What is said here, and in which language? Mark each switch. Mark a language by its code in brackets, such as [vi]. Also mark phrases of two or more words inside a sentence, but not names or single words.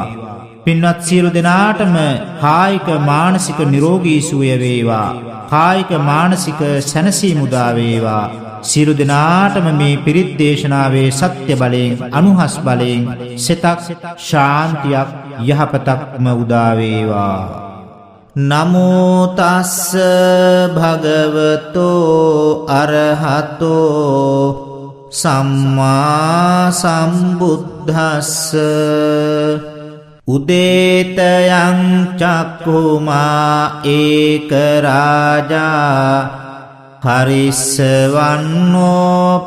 [si] පින්වත් සියලු දෙනාටම කායික මානසික නිරෝගී සුවය වේවා. කායික මානසික සැනසීම උදා වේවා. සියලු දෙනාටම මේ පිරිත් දේශනාවේ සත්‍ය බලයෙන් අනුහස් බලයෙන් සිතක් ශාන්තියක් යහපතක්ම උදා වේවා. [pi] නමෝ තස්ස භගවතෝ අරහතෝ සම්මා සම්බුද්දස්ස උදේතයං චක්ඛුමා ඒක රාජා හරිස්සවන්නෝ